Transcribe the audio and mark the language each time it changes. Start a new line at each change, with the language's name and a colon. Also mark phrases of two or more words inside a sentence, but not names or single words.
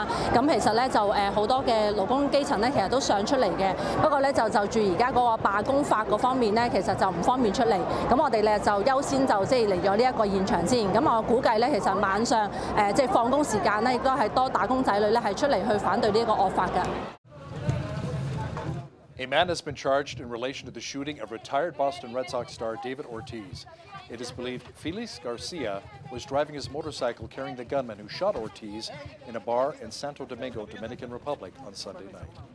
Cantonese: 咁其實咧就好多嘅勞工基層咧，其實都想出嚟嘅，不過咧就住而家嗰個罷工法嗰方面咧，其實就唔方便出嚟。咁我哋咧就優先就即係嚟咗呢一個現場先。咁我估計咧，其實晚上即係放工時間咧，亦都係多打工仔女咧係出嚟去反對呢一個惡法嘅。
English: A man has been charged in relation to the shooting of retired Boston Red Sox star David Ortiz. It is believed Felix Garcia was driving his motorcycle carrying the gunman who shot Ortiz in a bar in Santo Domingo, Dominican Republic on Sunday night.